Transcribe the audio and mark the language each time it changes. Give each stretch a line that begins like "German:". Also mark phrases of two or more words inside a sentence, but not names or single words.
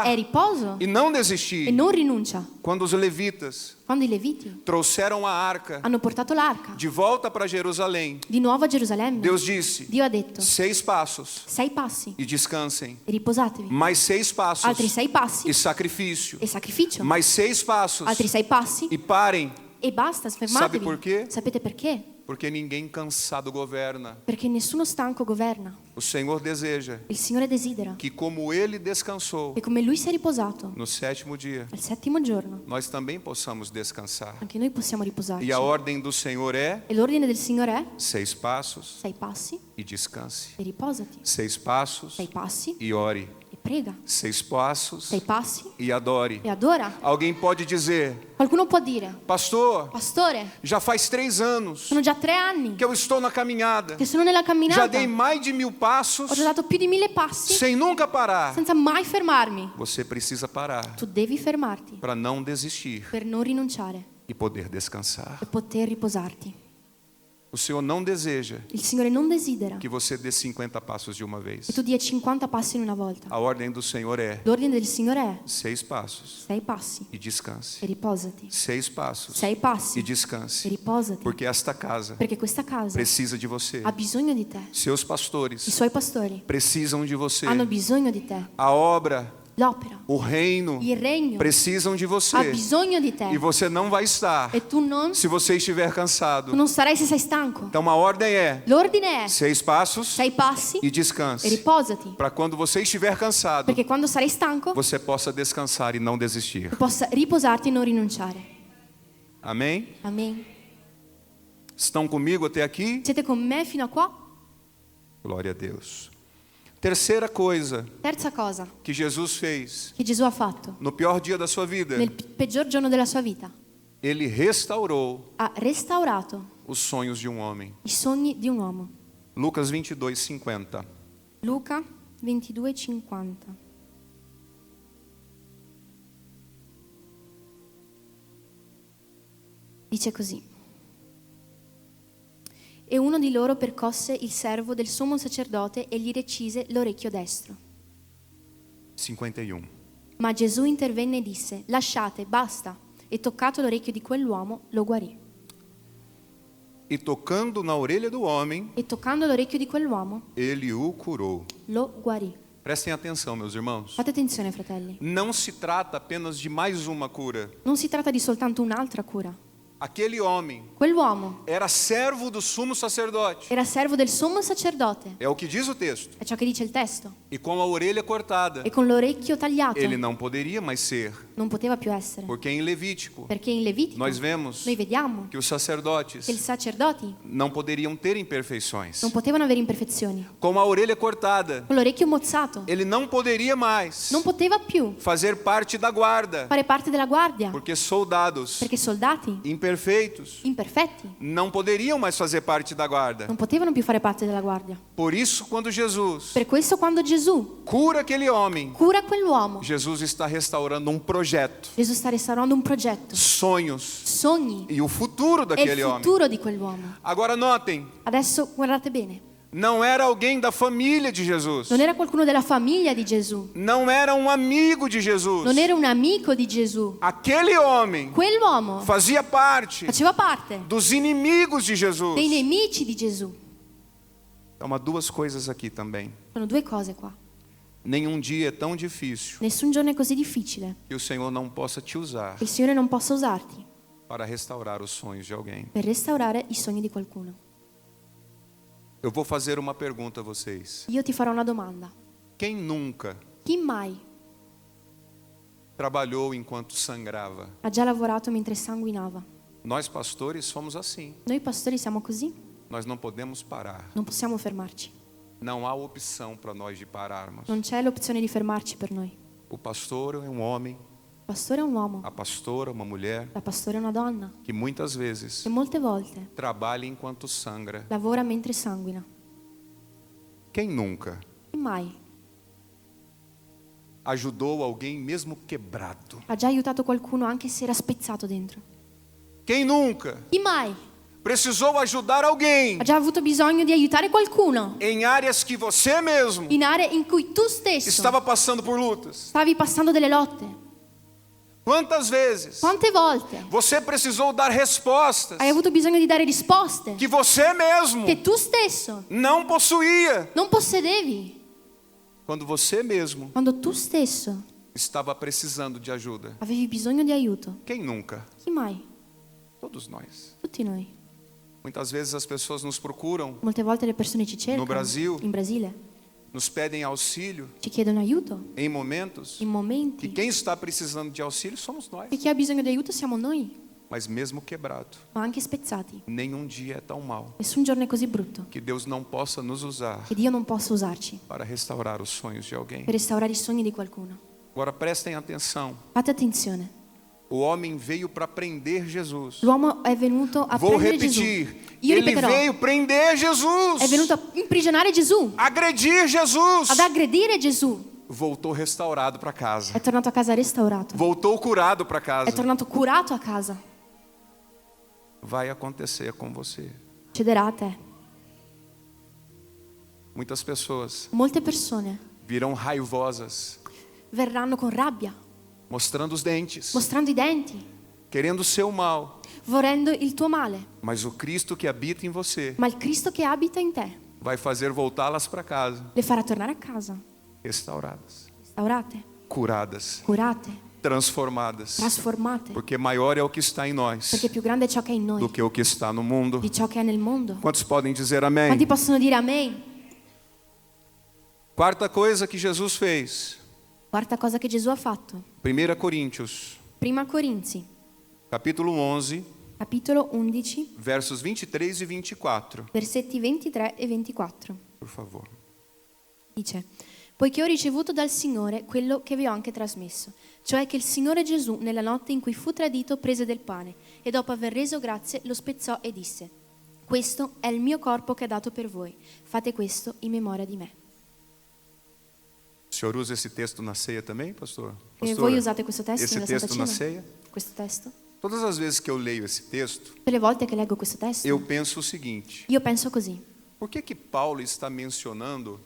Italian: è riposo
Portuguese: e não e desistir.
Italian: non rinuncia.
Portuguese: Quando os levitas
Italian: Quando i Leviti
Portuguese: trouxeram a arca
Italian: hanno portato l'arca
Portuguese: de volta para Jerusalém,
Italian: di nuovo a Gerusalemme,
Portuguese: Deus disse:
Italian: Dio ha detto:
Portuguese: 6 passos
Italian: 6 passi
Portuguese: e descansem,
Italian: e riposatevi,
Portuguese: mais 6 passos
Italian: altri 6 passi
Portuguese: e sacrifício,
Italian: e sacrificio,
Portuguese: mais 6 passos
Italian: altri 6 passi
Portuguese: e parem,
Italian: e basta,
Portuguese: Sabe
Italian: fermatevi.
Portuguese: por quê?
Italian: Sapete perché?
Portuguese: porque ninguém cansado governa.
Italian: Perché nessuno stanco governa.
Portuguese: O Senhor deseja
Italian: Il Signore desidera
Portuguese: que, como Ele descansou
Italian: che come Lui si è riposato
Portuguese: no 7º dia,
Italian: al 7° giorno,
Portuguese: nós também possamos descansar.
Italian: anche noi possiamo riposarci.
Portuguese: E a ordem do Senhor é
Italian: E l'ordine del Signore è
Portuguese: 6 passos
Italian: 6 passi
Portuguese: e descanse,
Italian: e riposati,
Portuguese: 6 passos
Italian: 6 passi
Portuguese: e ore,
Italian: e prega,
Portuguese: 6 passos
Italian: 6 passi
Portuguese: e adore.
Italian: e adora.
Portuguese: Alguém pode dizer:
Italian: Qualcuno può dire:
Portuguese: Pastor,
Italian: Pastore,
Portuguese: já faz 3 anos
Italian: sono già 3 anni
Portuguese: que eu estou na caminhada,
Italian: che sono nella
Portuguese: já
Italian: camminata,
Portuguese: dei mais de 1000 passos
Italian: ho già dato più di 1000 passi
Portuguese: sem nunca parar.
Italian: senza mai fermarmi.
Portuguese: Você precisa parar
Italian: Tu devi fermarti
Portuguese: para não desistir
Italian: per non rinunciare
Portuguese: e poder descansar.
Italian: e poter riposarti.
Portuguese: O Senhor não deseja
Italian: Il Signore non desidera
Portuguese: que você dê 50 passos de uma vez.
Italian: che tu dia 50 passi in una volta.
Portuguese: A ordem do Senhor é
Italian: L'ordine del Signore è
Portuguese: 6 passos
Italian: 6 passi
Portuguese: e descanse.
Italian: e riposati.
Portuguese: 6 passos
Italian: 6 passi
Portuguese: e
Italian: e
Portuguese: descanse.
Italian: riposati.
Portuguese: Porque esta casa
Italian: Perché questa casa
Portuguese: precisa de você.
Italian: ha bisogno di te.
Portuguese: Seus
Italian: I
Portuguese: pastores
Italian: suoi pastori
Portuguese: precisam de você.
Italian: hanno bisogno di te.
Portuguese: A obra,
Italian: L'opera,
Portuguese: o reino
Italian: il regno
Portuguese: precisam de
Italian: ha
Portuguese: você.
Italian: bisogno di te.
Portuguese: E você não vai estar
Italian: E tu
Portuguese: se você estiver
Italian: tu
Portuguese: cansado.
Italian: non sarai se sei stanco.
Portuguese: Então a ordem é
Italian: L'ordine è
Portuguese: 6 passos
Italian: 6 passi
Portuguese: e
Italian: e
Portuguese: descanse.
Italian: riposati.
Portuguese: Para quando você estiver cansado,
Italian: Perché quando sarai stanco
Portuguese: você possa descansar e não desistir.
Italian: tu possa riposarti e non rinunciare.
Portuguese: Amém?
Italian: Amen.
Portuguese: Estão comigo até aqui?
Italian: Siete con me fino a qua?
Portuguese: Glória a Deus. Terceira coisa
Italian: Terza cosa
Portuguese: que Jesus fez
Italian: che Gesù ha fatto
Portuguese: no pior dia da sua vida,
Italian: nel peggior giorno della sua vita.
Portuguese: ele restaurou
Italian: Ha restaurato
Portuguese: os sonhos de um homem.
Italian: i sogni di un uomo.
Portuguese: Lucas 22:50.
Italian: Luca 22:50. Dice così. E uno di loro percosse il servo del sommo sacerdote e gli recise l'orecchio destro. 51. Ma Gesù intervenne e disse: lasciate, basta. E toccato l'orecchio di quell'uomo, lo guarì.
Portuguese: E tocando na orelha do homem,
Italian: E toccando l'orecchio di quell'uomo,
Portuguese: ele o curou.
Italian: lo guarì.
Portuguese: Prestem atenção, meus irmãos.
Italian: Fate attenzione, fratelli.
Portuguese: Não se trata apenas de mais uma cura.
Italian: Non si tratta di soltanto un'altra cura.
Portuguese: Aquele homem
Italian: Quell'uomo
Portuguese: era servo do sumo sacerdote.
Italian: era servo del sommo sacerdote.
Portuguese: É o que diz o texto.
Italian: È ciò che dice il testo.
Portuguese: E com a orelha cortada,
Italian: E con l'orecchio tagliato
Portuguese: ele não poderia mais ser.
Italian: non poteva più essere.
Portuguese: Porque em Levítico,
Italian: Perché in Levitico
Portuguese: nós vemos
Italian: noi vediamo
Portuguese: que os sacerdotes
Italian: che i sacerdoti
Portuguese: não poderiam ter imperfeições.
Italian: non potevano avere imperfezioni.
Portuguese: Com a orelha cortada,
Italian: Con l'orecchio mozzato
Portuguese: ele não poderia mais
Italian: non poteva più
Portuguese: fazer parte da guarda.
Italian: fare parte della guardia.
Portuguese: Porque soldados
Italian: Perché soldati
Portuguese: imperfeitos
Italian: imperfetti
Portuguese: não poderiam mais fazer parte da guarda.
Italian: non potevano più fare parte della guardia.
Portuguese: Por isso, quando Jesus
Italian: Per questo quando Gesù
Portuguese: cura aquele homem,
Italian: cura quell'uomo,
Portuguese: Jesus está restaurando um projeto,
Italian: Gesù sta restaurando un progetto,
Portuguese: sonhos
Italian: sogni
Portuguese: e o futuro
Italian: e il
Portuguese: daquele homem.
Italian: futuro di quell'uomo.
Portuguese: Agora notem,
Italian: Adesso guardate bene,
Portuguese: não era alguém da família de Jesus.
Italian: non era qualcuno della famiglia di Gesù,
Portuguese: Não era um amigo de Jesus.
Italian: non era un amico di Gesù.
Portuguese: Aquele homem
Italian: Quell'uomo
Portuguese: fazia parte
Italian: faceva parte
Portuguese: dos inimigos de Jesus.
Italian: dei nemici di Gesù.
Portuguese: Então, há duas coisas aqui também.
Italian: Sono due cose qua.
Portuguese: Nenhum dia é tão difícil
Italian: Nessun giorno è così difficile
Portuguese: que o Senhor não possa te usar
Italian: che il Signore non possa usarti
Portuguese: para restaurar os sonhos de alguém.
Italian: per restaurare i sogni di qualcuno.
Portuguese: Eu vou fazer uma pergunta a vocês.
Italian: Io ti farò una domanda.
Portuguese: Quem nunca
Italian: Chi mai
Portuguese: trabalhou enquanto sangrava?
Italian: ha già lavorato mentre sanguinava?
Portuguese: Nós pastores somos assim.
Italian: Noi pastori siamo così,
Portuguese: Nós não podemos parar.
Italian: non possiamo fermarci.
Portuguese: Não há opção para nós de pararmos.
Italian: Non c'è l'opzione di fermarci per noi.
Portuguese: O pastor é um homem,
Italian: Il pastore è un uomo,
Portuguese: a pastora uma mulher
Italian: la pastore è una donna
Portuguese: que muitas vezes
Italian: che molte volte
Portuguese: trabalha enquanto sangra.
Italian: lavora mentre sanguina.
Portuguese: Quem nunca
Italian: Chi mai
Portuguese: ajudou alguém mesmo quebrado?
Italian: ha già aiutato qualcuno anche se era spezzato dentro?
Portuguese: Quem nunca
Italian: Chi mai
Portuguese: precisou ajudar alguém
Italian: ha già avuto bisogno di aiutare qualcuno
Portuguese: em áreas que você mesmo
Italian: in aree in cui tu stesso
Portuguese: estava passando por lutas?
Italian: stavi passando delle lotte?
Portuguese: Quantas vezes
Italian: Quante volte
Portuguese: você precisou dar respostas
Italian: hai avuto bisogno di dare risposte
Portuguese: que você mesmo
Italian: che tu stesso
Portuguese: não possuía?
Italian: non possedevi?
Portuguese: Quando você mesmo
Italian: Quando tu stesso
Portuguese: estava precisando de ajuda.
Italian: avevi bisogno di aiuto?
Portuguese: Quem nunca?
Italian: Chi mai?
Portuguese: Todos nós.
Italian: Tutti noi.
Portuguese: Muitas vezes as pessoas nos procuram,
Italian: Molte volte le persone ci cercano.
Portuguese: No Brasil.
Italian: In Brasile
Portuguese: nos pedem auxílio
Italian: ci chiedono aiuto
Portuguese: em momentos
Italian: in
Portuguese: que
Italian: momenti
Portuguese: quem está precisando de auxílio somos nós.
Italian: e chi ha bisogno di aiuto siamo noi,
Portuguese: Mas mesmo quebrado,
Italian: ma anche spezzati.
Portuguese: nenhum dia é tão mau
Italian: Nessun giorno è così brutto
Portuguese: que Deus não possa nos usar
Italian: che Dio non possa usarci
Portuguese: para restaurar os sonhos de alguém.
Italian: per restaurare i sogni di qualcuno.
Portuguese: Agora prestem atenção.
Italian: Fate attenzione.
Portuguese: O homem veio para prender Jesus.
Italian: L'uomo è venuto a
Portuguese: Vou
Italian: prendere Gesù.
Portuguese: repetir.
Italian: Io
Portuguese: Ele
Italian: ripeterò.
Portuguese: veio prender Jesus.
Italian: È venuto a imprigionare Gesù,
Portuguese: Agredir Jesus.
Italian: ad aggredire Gesù.
Portuguese: Voltou restaurado para casa.
Italian: È tornato a casa restaurato.
Portuguese: Voltou curado para
Italian: È
Portuguese: casa.
Italian: tornato curato a casa.
Portuguese: Vai acontecer com você.
Italian: succederà a te.
Portuguese: Muitas pessoas
Italian: Molte persone
Portuguese: virão raivosas,
Italian: verranno con rabbia,
Portuguese: mostrando os dentes,
Italian: mostrando i denti,
Portuguese: querendo o seu mal.
Italian: volendo il tuo male.
Portuguese: Mas o Cristo que habita em você
Italian: Ma il Cristo che abita in te
Portuguese: vai fazer voltá-las para casa,
Italian: le farà tornare a casa,
Portuguese: restauradas,
Italian: restaurate,
Portuguese: curadas,
Italian: curate,
Portuguese: transformadas.
Italian: trasformate.
Portuguese: Porque maior é o que está em nós
Italian: Perché più grande è ciò che è in
Portuguese: do
Italian: noi
Portuguese: que o que está no mundo.
Italian: di ciò che è nel mondo.
Portuguese: Quantos podem dizer amém?
Italian: Quanti possono dire amen?
Portuguese: Quarta coisa que Jesus fez.
Italian: Quarta cosa che Gesù ha fatto.
Portuguese: 1 Coríntios,
Italian: Prima Corinzi,
Portuguese: capítulo 11,
Italian: capitolo 11,
Portuguese: versos 23 e 24.
Italian: versetti 23 e 24.
Portuguese: Por favor.
Italian: Dice: poiché ho ricevuto dal Signore quello che vi ho anche trasmesso, cioè che il Signore Gesù, nella notte in cui fu tradito, prese del pane e dopo aver reso grazie lo spezzò e disse: questo è il mio corpo che è dato per voi, fate questo in memoria di me.
Portuguese: O senhor usa esse texto na ceia também, pastor?
Italian: E voi usate questo testo
Portuguese: esse
Italian: nella Santa
Portuguese: texto na
Italian: Cena?
Portuguese: ceia?
Italian: Questo testo?
Portuguese: Todas as vezes que eu leio esse texto,
Italian: Per le volte che leggo questo testo,
Portuguese: eu penso o seguinte:
Italian: io penso così.
Portuguese: por que Paulo está mencionando